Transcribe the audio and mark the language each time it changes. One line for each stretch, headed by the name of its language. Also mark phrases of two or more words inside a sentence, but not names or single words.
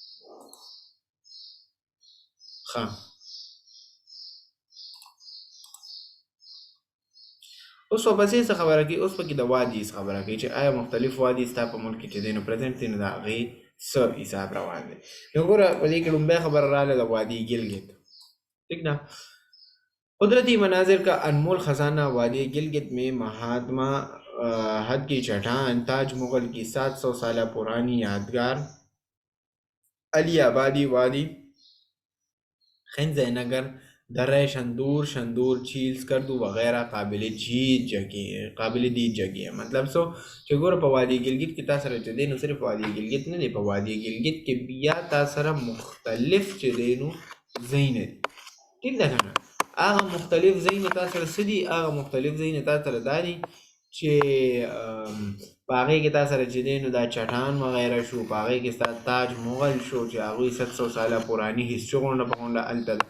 Pashto: ښه، اوس ورپسې څه خبره کوي؟ اوس پکې د وادي خبره کوي چې آیا مختلف وادي ستا په ملک کې چې دی نو پرزنټ دی نو د هغې څه حساب روان دی. نو ګوره په دې کې لومبۍ خبره راغله د وادي ګلګت. ٹھیک ده؟
Urdu: قدرتی مناظر کا انمول خزانہ وادی گلگت میں مہاتما حد کی چٹان، تاج مغل کی 700 سالہ پرانی یادگار، علی آبادی وادی، خنزہ نگر، درہ شندور چیل سکردو وغیرہ قابل دید جگہ.
Pashto: مطلب سو چې ګوره په وادي ګلګت کې تا سره چې دی نو صرف وادي ګلګت نه دی، په وادي ګلګت کې بیا تا سره مختلف چې دی نو ځایونه دي. ټیک ده که نه؟ هغه مختلف ځایونه تا سره څه دي؟ هغه مختلف ځایونه تا سره دا دي چې په هغې کې تا سره چې دی نو دا چټان وغیره شو، په هغې کې ستا تاج مغل شو چې هغوی 700 ساله پراني هسټري غونډه په غونډه هلته ده.